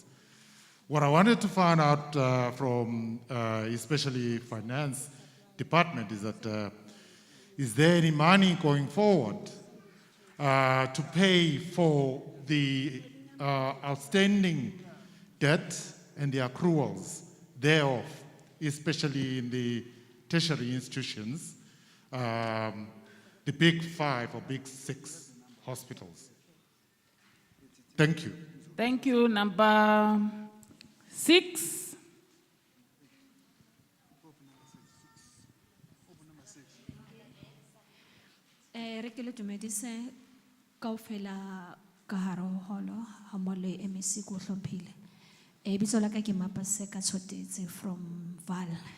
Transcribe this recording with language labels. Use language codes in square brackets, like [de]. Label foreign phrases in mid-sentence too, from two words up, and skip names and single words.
[en] What I wanted to find out from especially finance department is that is there any money going forward to pay for the outstanding debt and the accruals thereof, especially in the tertiary institutions, the big 5 or big 6 hospitals? Thank you. Thank you. Number 6. [st] Re ke le dumedise kaofela ka hare ho holo ha mmoho le MEC ko hlomphile. Bitso la ka ke Mapaseka Tshotetse from Val.